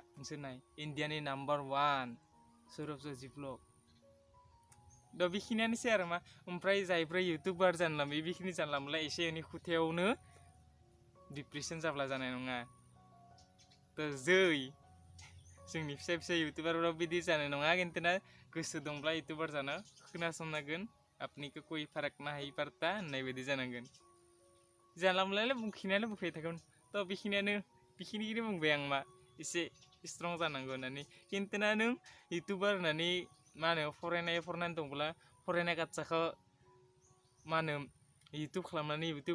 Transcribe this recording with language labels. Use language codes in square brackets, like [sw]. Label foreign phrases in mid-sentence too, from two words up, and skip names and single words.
[brx] नोंसोर नाय इन्डियानि नाम्बार 1 सुरभ जशी ब्लग दा बेखिनियानोसै आरो मा ओमफ्राय जायफ्रा इउटुबार जानला बेखिनि जानला मोनला एसे एनै खुथायावनो डिप्रेसन जाब्ला जानाय नङा थ' जोंनि फिसा इउटुबारफ्राव बिदि जानाय नङा खिन्थु ना गोसो दंब्ला इउटुबार जानो खोनासंनांगोन आपनिखौ [hi] कोई फरक नहीं पड़ता [brx] होननाय बायदि जानांगोन जानला मोनलालाय बुंफिननायालाय थागोन थ' बेखिनिखौनो बुंबाय आं मा एसे स्ट्रं जानांगौ होननानै खिन्थु ना नों इउटुबार होननानै मा होनो फरायनाय दंब्ला फरायनाय गाच्चाखौ मा होनो इउटुब खालामनानै इउटुब